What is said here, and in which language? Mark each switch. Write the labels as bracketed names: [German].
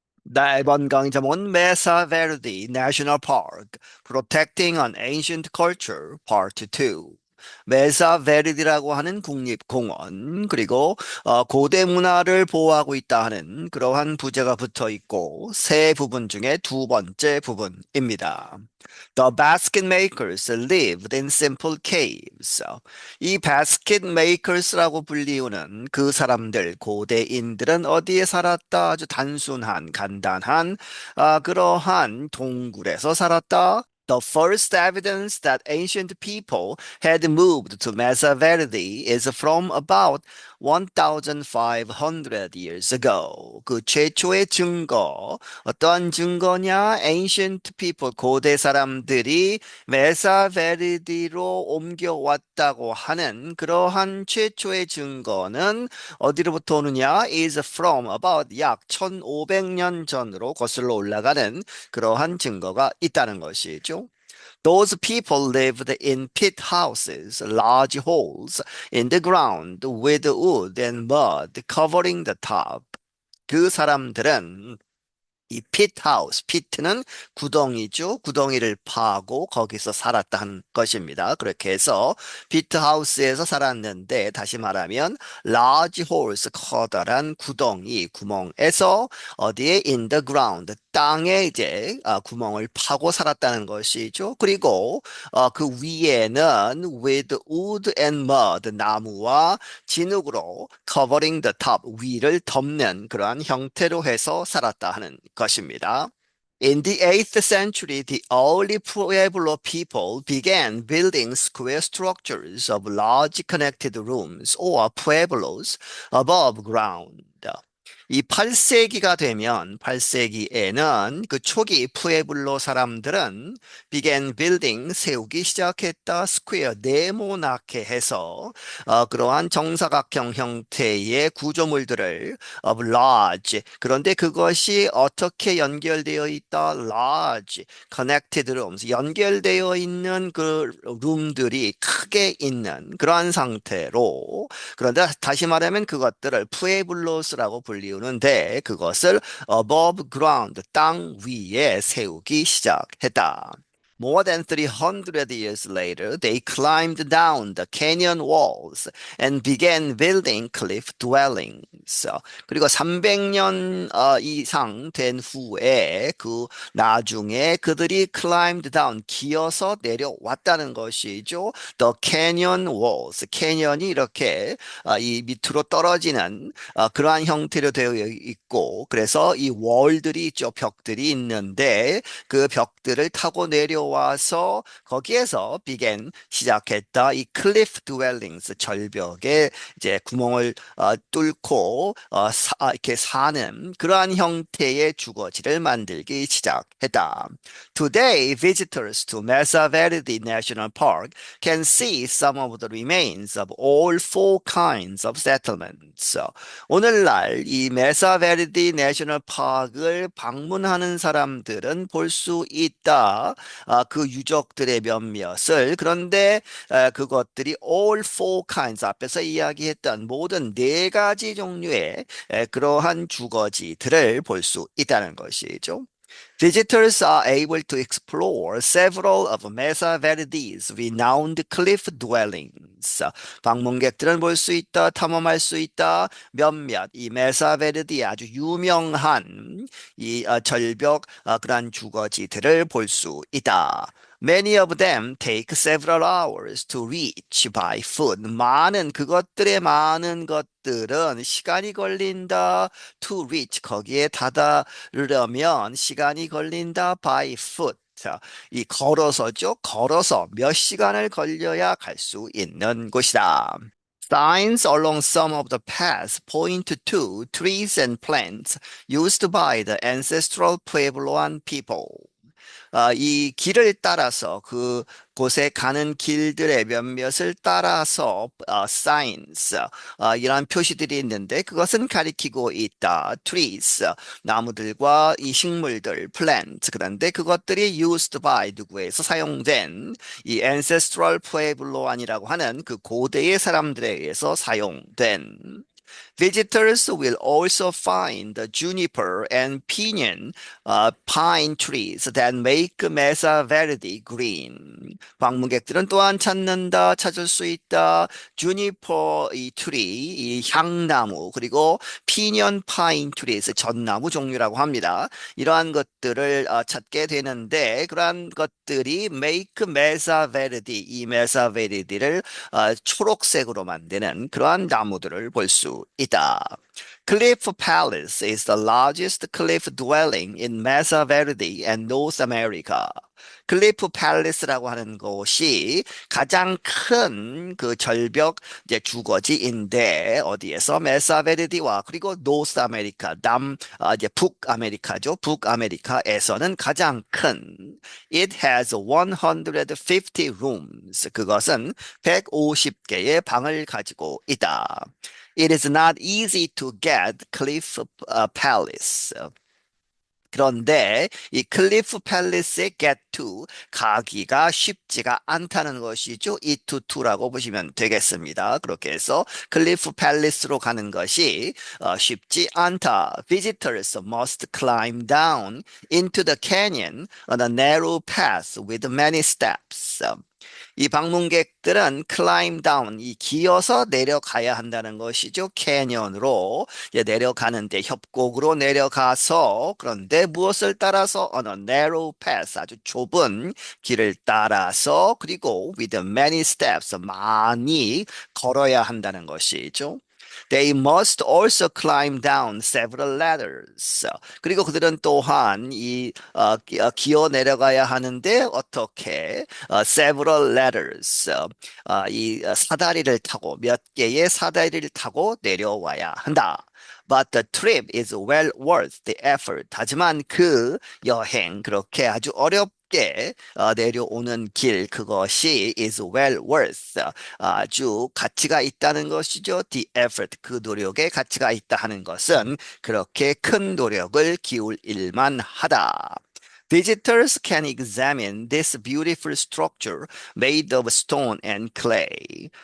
[Korean] 나 이번 강의 제목은 Mesa Verde National Park, Protecting an Ancient Culture, Part 2. 메사 베르디라고 하는 국립공원, 그리고 고대 문화를 보호하고 있다 하는 그러한 부제가 붙어 있고, 세 부분 중에 두 번째 부분입니다. [English] The basket makers lived in simple caves. [Korean] 이 basket makers라고 불리우는 그 사람들, 고대인들은 어디에 살았다? 아주 단순한, 간단한, 그러한 동굴에서 살았다. [English] The first evidence that ancient people had moved to Mesa Verde is from about 1500 years ago. [Korean] 그 최초의 증거, 어떠한 증거냐? [English] Ancient people, [Korean] 고대 사람들이 메사베르디로 옮겨왔다고 하는 그러한 최초의 증거는 어디로부터 오느냐? [English] is from about [Korean] 약 1500년 전으로 거슬러 올라가는 그러한 증거가 있다는 것이죠. [English] Those people lived in pit houses, large holes in the ground with wood and mud covering the top. [Korean] 그 사람들은 이 핏하우스, 피트는 구덩이죠. 구덩이를 파고 거기서 살았다는 것입니다. 그렇게 해서 피트하우스에서 살았는데 다시 말하면 [English] large holes, [Korean] 커다란 구덩이, 구멍에서 어디에 [English] in the ground, [Korean] 땅에 이제 구멍을 파고 살았다는 것이죠. 그리고 그 위에는 [English] with wood and mud, [Korean] 나무와 진흙으로 [English] covering the top, [Korean] 위를 덮는 그러한 형태로 해서 살았다 하는 것입니다. [English] In the 8th century, the early Pueblo people began building square structures of large connected rooms or pueblos above ground. [Korean] 이 8세기가 되면 8세기에는 그 초기 푸에블로 사람들은 [English] began building [Korean] 세우기 시작했다. 스퀘어 네모나게 해서 그러한 정사각형 형태의 구조물들을 [English] of large, [Korean] 그런데 그것이 어떻게 연결되어 있다? [English] large connected rooms, [Korean] 연결되어 있는 그 룸들이 크게 있는 그러한 상태로, 그런데 다시 말하면 그것들을 푸에블로스라고 불리우는데 그것을 [English] above ground, [Korean] 땅 위에 세우기 시작했다. [English] More than 300 years later, they climbed down the canyon walls and began building cliff dwellings. [Korean] 그리고 300년 이상 된 후에 그 나중에 그들이 [English] climbed down, [Korean] 기어서 내려왔다는 것이죠. [English] The canyon walls, [Korean] 캐년이 이렇게 이 밑으로 떨어지는 그러한 형태로 되어 있고, 그래서 이 월들이 있죠. 벽들이 있는데 그 벽들을 타고 내려와서 거기에서 began, 시작했다. 이 cliff dwellings, 절벽에 이제 구멍을 뚫고 이렇게 사는 그러한 형태의 주거지를 만들기 시작했다. [English] Today, visitors to Mesa Verde National Park can see some of the remains of all four kinds of settlements. [Korean] 오늘날 이 메사베르디 내셔널 파크를 방문하는 사람들은 볼 수 있다. 그 유적들의 몇몇을. 그런데 그것들이 [English] all four kinds, [Korean] 앞에서 이야기했던 모든 네 가지 종류의 그러한 주거지들을 볼 수 있다는 것이죠. [English] Visitors are able to explore several of Mesa Verde's renowned cliff dwellings. [Korean] 방문객들은 볼 수 있다, 탐험할 수 있다. 몇몇 이 메사 베르디의 아주 유명한 이 절벽 그러한 주거지들을 볼 수 있다. [English] Many of them take several hours to reach by foot. [Korean] 그것들의 많은 것들은 시간이 걸린다. [English] To reach, [Korean] 거기에 다다르려면 시간이 걸린다. [English] By foot. [Korean] 자, 이 걸어서죠. 걸어서 몇 시간을 걸려야 갈 수 있는 곳이다. [English] Signs along some of the paths point to trees and plants used by the ancestral Puebloan people. [Korean] 이 길을 따라서 그 곳에 가는 길들의 몇몇을 따라서 signs, 이러한 표시들이 있는데 그것은 가리키고 있다. trees, 나무들과 이 식물들, plants. 그런데 그것들이 [English] used by, [Korean] 누구에서 사용된 이 ancestral Puebloan이라고 하는 그 고대의 사람들에 의해서 사용된 [English] Visitors will also find the juniper and pinon pine trees that make Mesa Verde green. [Korean] 방문객들은 또한 찾을 수 있다. 주니퍼 이 트리, 이 향나무, 그리고 피년 파인 트리스, 전나무 종류라고 합니다. 이러한 것들을 찾게 되는데, 그러한 것들이 [English] make Mesa Verde, [Korean] 이 Mesa Verde를 초록색으로 만드는 그러한 나무들을 볼 수 있다. [English] Cliff Palace is the largest cliff dwelling in Mesa Verde and North America. [Korean] 클리프 팰리스라고 하는 곳이 가장 큰 그 절벽 이제 주거지인데 어디에서 메사베르디와 그리고 노스 아메리카 이제 북아메리카죠. 북아메리카에서는 가장 큰 [English] It has 150 rooms. [Korean] 그것은 150개의 방을 가지고 있다. [English] It is not easy to get Cliff Palace. [Korean] 그런데 이 클리프 팰리스에 [English] get to [Korean] 가기가 쉽지가 않다는 것이죠. 이 to to라고 보시면 되겠습니다. 그렇게 해서 클리프 팰리스로 가는 것이 쉽지 않다. [English] Visitors must climb down into the canyon on a narrow path with many steps. [Korean] 이 방문객들은 [English] climb down, [Korean] 이 기어서 내려가야 한다는 것이죠. 캐년으로 내려가는데 협곡으로 내려가서 그런데 무엇을 따라서 [English] on a narrow path, [Korean] 아주 좁은 길을 따라서 그리고 [English] with many steps, [Korean] 많이 걸어야 한다는 것이죠. [English] They must also climb down several ladders. [Korean] 그리고 그들은 또한 기어 내려가야 하는데 어떻게 [English] several ladders [Korean] 이 사다리를 타고 몇 개의 사다리를 타고 내려와야 한다. [English] But the trip is well worth the effort. [Korean] 하지만 그 여행 그렇게 아주 어렵게 내려오는 길 그것이 [English] is well worth [Korean] 아주 가치가 있다는 것이죠. [English] The effort [Korean] 그 노력에 가치가 있다 하는 것은 그렇게 큰 노력을 기울일 만하다. [English] Visitors can examine this beautiful structure made of stone and clay.